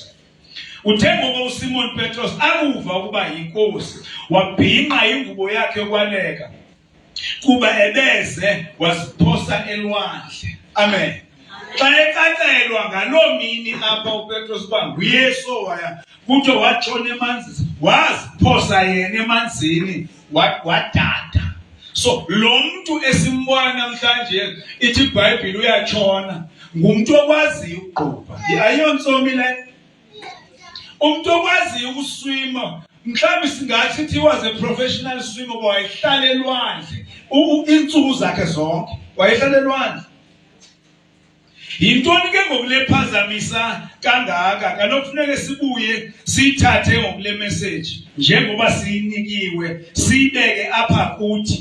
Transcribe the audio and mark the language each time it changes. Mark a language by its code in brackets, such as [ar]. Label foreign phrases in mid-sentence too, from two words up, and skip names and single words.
[xh] Uthe ngoku uSimon Petros akuva ukuba yinkosi, wabhinqa ingubo yakhe yokwaleka kuba ebeze waziphosa elwandle. Amen. Xa ekacelwa ngaloo mini apha uPetros uba nguYesu waya kuthiwe watshona emanzini, waziphosa yena emanzini wadada. So lo muntu esimbona namhlanje ithi iBhayibheli uyatshona ngumuntu okwaziyo ukugqupha. Ayiyonsomi le. Umuntu okwaziyo ukuswima, mhlawumbe singathi [en] he was a professional swimmer, [xh] wayehlala elwandle iintsuku zakhe zonke, wayehlala elwandle. Yintoni ke ngokulephazamisa kangaka? Kanokufuneka sibuye siyithathe ngokule message njengoba siyinikiwe, sibeke apha kuthi.